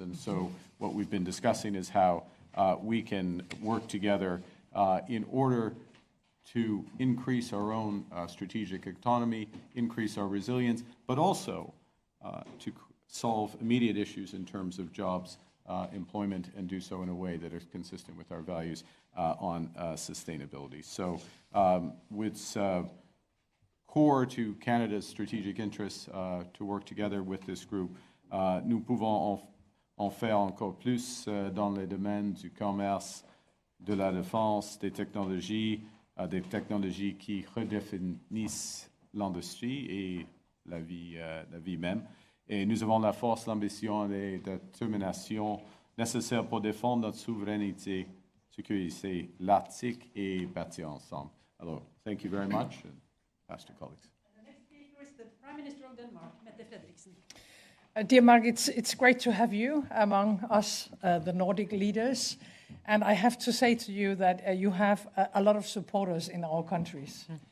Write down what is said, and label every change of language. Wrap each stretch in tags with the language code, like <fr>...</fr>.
<en>And so what we've been discussing is how we can work together in order to increase our own strategic autonomy, increase our resilience, but also to solve immediate issues in terms of jobs, employment, and do so in a way that is consistent with our values on sustainability. So it's core to Canada's strategic interests to work together with this group.</en> <fr>Nous pouvons en faire encore plus dans le domaine du commerce, de la défense, des technologies qui redéfinissent l'industrie et la vie même. Et nous avons la force, l'ambition et la détermination nécessaires pour défendre notre souveraineté, sécuriser l'Arctique et bâtir ensemble.</fr> <en>Alors, thank you very much, and pass to colleagues. And the next speaker is the Prime Minister of Denmark, Mette Frederiksen. Dear Mark, it's great to have you among us, the Nordic leaders. And I have to say to you that you have a lot of supporters in our countries.</en>